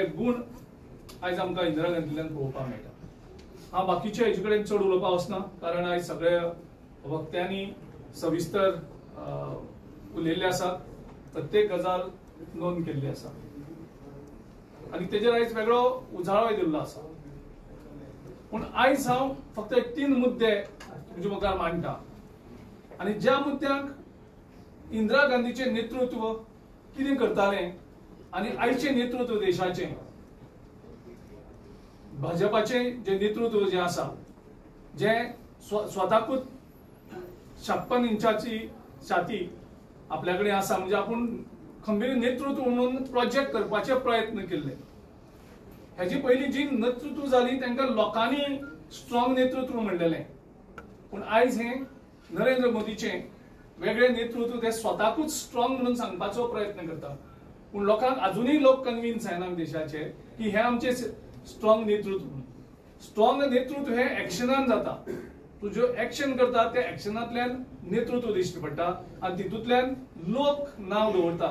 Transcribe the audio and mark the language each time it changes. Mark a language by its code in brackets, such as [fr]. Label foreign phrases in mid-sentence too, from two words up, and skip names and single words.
[kok] गुण आयज आमकां इंदिरा गांधींतल्यान पळोवपाक मेळटा हांव बाकीचे हेजे कडेन चड उलोवपाक वचना कारण आयज सगळे वक्त्यांनी सविस्तर उलयल्ले आसात प्रत्येक गजाल नोंद केल्ली आसा आणि तेजेर आयज वेगळो उजाळोय दिल्लो आसा पूण आयज हांव फक्त 3 मुद्दे तुमचे मुखार मांडटा आणि ज्या मुद्द्यांक इंदिरा गांधीचे नेतृत्व कितें करताले आणि आयचे नेतृत्व देशाचे भाजपाचे जे नेतृत्व जे आसा जे स्वताकूच 56 इंचाची छाती आपल्याकडे आसा म्हणजे आपण खंबीर नेतृत्व म्हणून प्रोजेक्ट करपाचे प्रयत्न केले. ह्याची पहिली जी नेतृत्व झाली त्यांना लोकांनी स्ट्रॉंग नेतृत्व म्हणलेले, पण आयज हे नरेंद्र मोदीचे वेगळे नेतृत्व ते स्वताकूच स्ट्रॉंग म्हणून सांगपाचो प्रयत्न करता. पण लोकांक अजूनही लोक कन्विन्स जायना देशाचे की हे आमचे स्ट्रॉंग नेतृत्व. स्ट्रॉंग नेतृत्व हे एक्शनान जाता. तू जो एक्शन करता त्या एक्शनांतल्यान नेतृत्व दिश्टी पडटा आणि तितूंतल्यान लोक नाव दवरता.